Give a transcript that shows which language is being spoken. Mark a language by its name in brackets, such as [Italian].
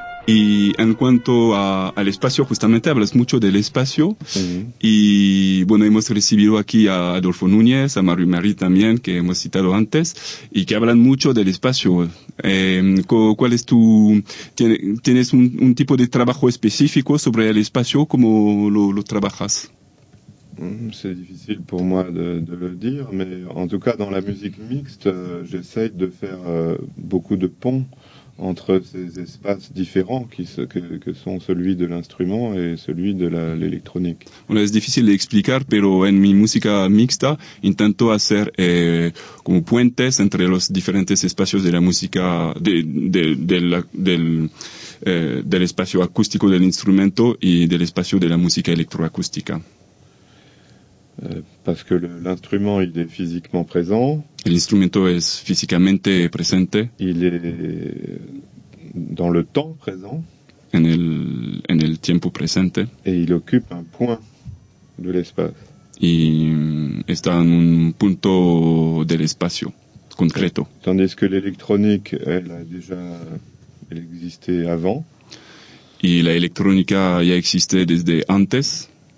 [Spanish] Y en cuanto al espacio, justamente hablas mucho del espacio. Uh-huh. Y bueno, hemos recibido aquí a Adolfo Núñez, a Mario Marí también, que hemos citado antes, y que hablan mucho del espacio. ¿Cuál es tu... ¿Tienes un tipo de trabajo específico sobre el espacio? ¿Cómo lo trabajas? [French] C'est difficile pour moi de le dire, mais en tout cas, dans la musique mixte, j'essaie de faire beaucoup de ponts entre ces espaces différents que sont celui de l'instrument et celui de l'électronique. [Spanish] Bueno, es difícil de explicar, pero en mi música mixta intento hacer como puentes entre los diferentes espacios de la música del espacio acústico del instrumento y del espacio de la música electroacústica. [French] Parce que l'instrument il est physiquement présent. [Spanish] El instrumento es físicamente presente. [French] Il est dans le temps présent. [Spanish] En el tiempo presente. [French] Et il occupe un point de l'espace. [Spanish] Y está en un punto del espacio concreto. [French] Tandis que l'électronique elle a déjà existé avant. [Spanish] Y la electrónica ya existe desde antes.